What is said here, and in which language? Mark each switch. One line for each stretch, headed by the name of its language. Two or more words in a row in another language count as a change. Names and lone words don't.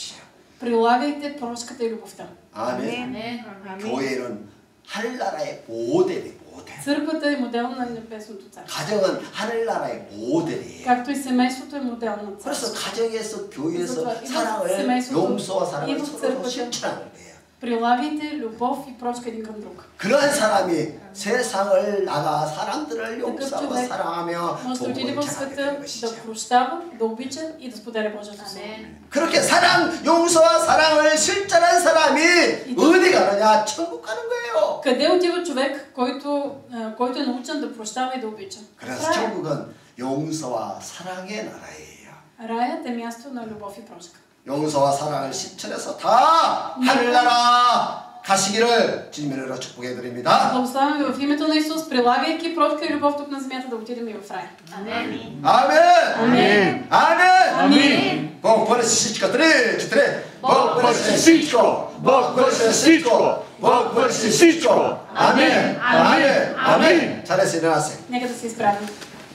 Bulgarian: прилагайте прошката и любовта.
Korean: 아멘. 교회는 하늘나라의 모델이에요. 모델.
Bulgarian: Църквата е модел на небесното царство.
Korean: 가정은 하늘나라의 모델이에요.
Bulgarian: Както и семейството е модел на
Korean: 그래서
Bulgarian: царството.
Korean: 가정에서 교회에서 그래서 사랑을
Bulgarian: семейството
Korean: 용서와 사랑을
Bulgarian: и в
Korean: 서로
Bulgarian: църквата
Korean: 실천하는 거예요.
Bulgarian: Прилагайте любов и прошка един към друг.
Korean: 그러한 사람이 세상을 나가 사람들을
Bulgarian: Такъв
Korean: 용서하고
Bulgarian: човек
Korean: 사랑하며
Bulgarian: може да отиде
Korean: 복음을
Bulgarian: в
Korean: 전하게
Bulgarian: света,
Korean: 되는 것이죠.
Bulgarian: да прощава, да обича и да споделя Божието Слово.
Korean: 그렇게 사랑, 용서와 사랑을 실천한 사람이 어디 가느냐? 천국 가는 거예요.
Bulgarian: Къде отива човек, който е научен да прощава и да обича?
Korean: 그래서
Bulgarian: Рая.
Korean: 천국은 용서와 사랑의 나라예요.
Bulgarian: Раят е място на любов и прошка.
Korean: 용서와 사랑을 실천해서 다 하늘나라 가시기를 주님으로 축복해 드립니다.
Bulgarian: Благославяме ви в името на Исус, прилагайки прошка и любов тук на земята, да отидем и в рай.
Korean: 아멘. 아멘. 아멘. 아멘.
Bulgarian: Бог бъде с всичко. Три. Бог бъде с всичко. Бог бъде с всичко. Бог бъде с всичко.
Korean: 아멘. 아멘. 아멘. 잘했어, 일어나세요.
Bulgarian: Нека да се изправим.